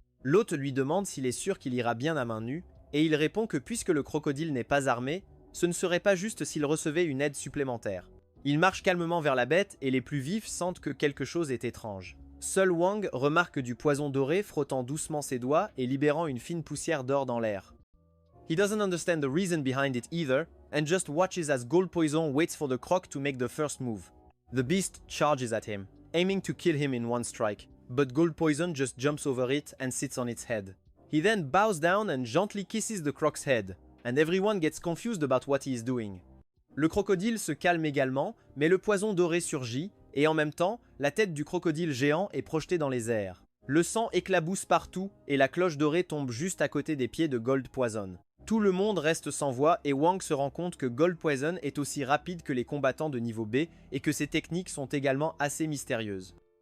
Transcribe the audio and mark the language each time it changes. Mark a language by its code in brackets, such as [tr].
[fr] L'hôte lui demande s'il est sûr qu'il ira bien à main nue, et il répond que puisque le crocodile n'est pas armé, ce ne serait pas juste s'il recevait une aide supplémentaire. Il marche calmement vers la bête et les plus vifs sentent que quelque chose est étrange. Seul Wang remarque du poison doré frottant doucement ses doigts et libérant une fine poussière d'or dans l'air. [en] He doesn't understand the reason behind it either, and just watches as Gold Poison waits for the croc to make the first move. The beast charges at him, aiming to kill him in one strike, but Gold Poison just jumps over it and sits on its head. He then bows down and gently kisses the croc's head, and everyone gets confused about what he is doing. [fr] Le crocodile se calme également, mais le poison doré surgit, et en même temps, la tête du crocodile géant est projetée dans les airs. Le sang éclabousse partout, et la cloche dorée tombe juste à côté des pieds de Gold Poison. Tout le monde reste sans voix et Wang se rend compte que Gold Poison est aussi rapide que les combattants de niveau B et que ses techniques sont également assez mystérieuses.